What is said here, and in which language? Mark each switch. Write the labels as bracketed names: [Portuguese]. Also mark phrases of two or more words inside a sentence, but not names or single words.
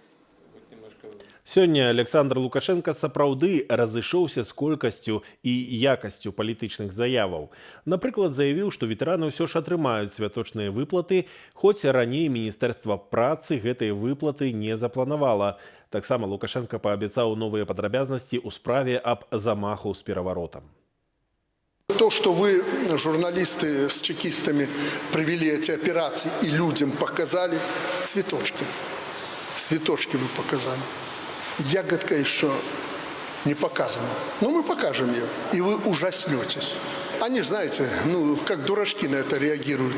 [Belarusian] Сёння Александр Лукашенко сапраўды разышоўся з колькасцю і якасцю палітычных заяваў. Напрыклад, заявіў, што ветэраны ўсё ж атрымаюць святочныя выплаты, хоць раней Міністэрства працы гэтыя выплаты не запланавала. Таксама Лукашенко паабяцаў новыя падрабязнасці ў справе аб замаху з пераваротам. [Russian] То, что вы, журналисты с чекистами, провели эти операции и людям показали цветочки. Цветочки вы показали. Ягодка еще не показана. Но мы покажем ее, и вы ужаснетесь. Они, знаете, как дурачки на это реагируют.